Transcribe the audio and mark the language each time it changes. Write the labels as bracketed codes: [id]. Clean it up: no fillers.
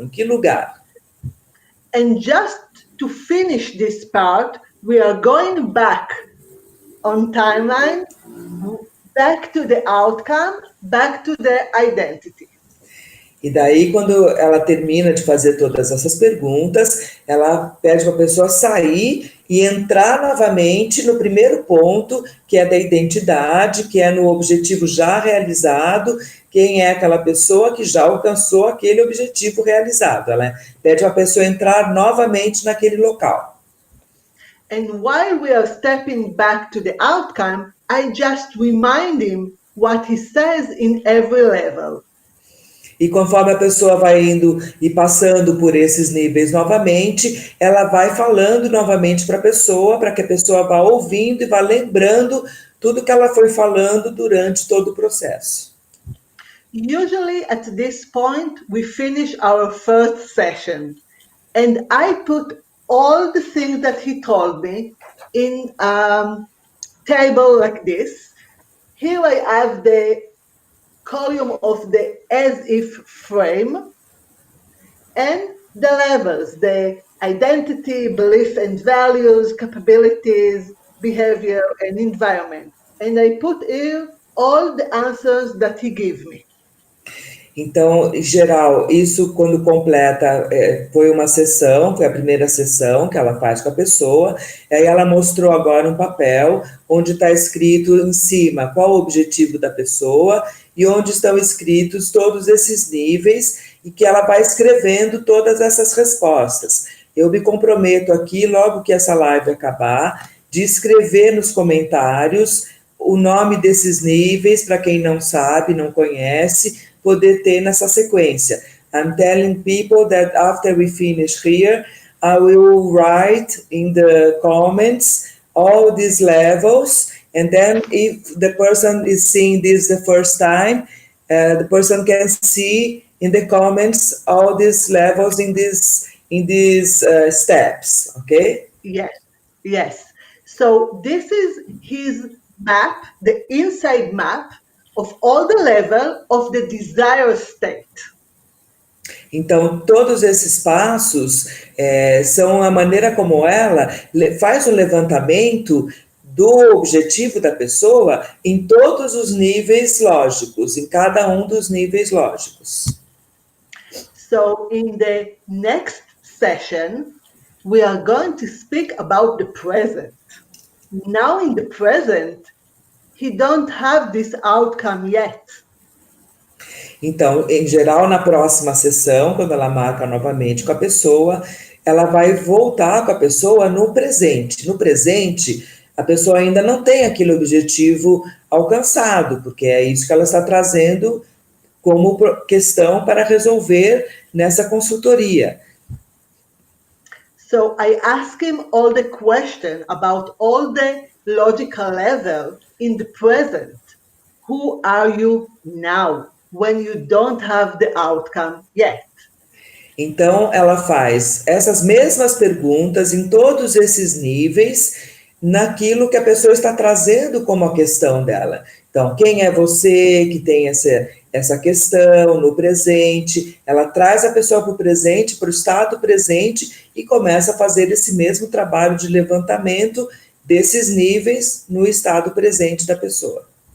[pt] Em que lugar? [en] And just to finish this part, we are going back on timeline, back to the outcome, back to the identity. [pt] E daí, quando ela termina de fazer todas essas perguntas, ela pede para a pessoa sair e entrar novamente no primeiro ponto, que é da identidade, que é no objetivo já realizado, quem é aquela pessoa que já alcançou aquele objetivo realizado. Ela pede para a pessoa entrar novamente naquele local. [en] And while we are stepping back to the outcome, I just remind him what he says in every level. [pt] E conforme a pessoa vai indo e passando por esses níveis novamente, ela vai falando novamente para que a pessoa vá ouvindo e vá lembrando tudo que ela foi falando durante todo o processo. [en] Usually at this point, we finish our first session, and I put all the things that he told me in a table like this. Here I have the column of the as-if frame, and the levels, the identity, belief and values, capabilities, behavior, and environment. And I put here all the answers that he gave me. [pt] Então, em geral, isso quando completa, foi uma sessão, foi a primeira sessão que ela faz com a pessoa, aí ela mostrou agora um papel onde está escrito em cima qual o objetivo da pessoa e onde estão escritos todos esses níveis e que ela vai escrevendo todas essas respostas. Eu me comprometo aqui, logo que essa live acabar, de escrever nos comentários o nome desses níveis, para quem não sabe, não conhece, poder ter nessa sequência. [en] I'm telling people that after we finish here, I will write in the comments all these levels, and then if the person is seeing this the first time, the person can see in the comments all these levels in these steps, okay? Yes. So this is his map, the inside map of all the level of the desired state. [pt] Então, todos esses passos são a maneira como ela faz um levantamento do objetivo da pessoa em todos os níveis lógicos, em cada um dos níveis lógicos. [en] So, in the next session, we are going to speak about the present. Now, in the present, he don't have this outcome yet. [pt] Então, em geral, na próxima sessão, quando ela marca novamente com a pessoa, ela vai voltar com a pessoa no presente. No presente, a pessoa ainda não tem aquele objetivo alcançado, porque é isso que ela está trazendo como questão para resolver nessa consultoria. [en] So I ask him all the question about all the logical level in the present. Who are you now when you don't have the outcome yet? [pt] Então, ela faz essas mesmas perguntas em todos esses níveis, naquilo que a pessoa está trazendo como a questão dela. Então, quem é você que tem essa questão no presente? Ela traz a pessoa para o presente, para o estado presente, e começa a fazer esse mesmo trabalho de levantamento desses níveis no estado presente da pessoa.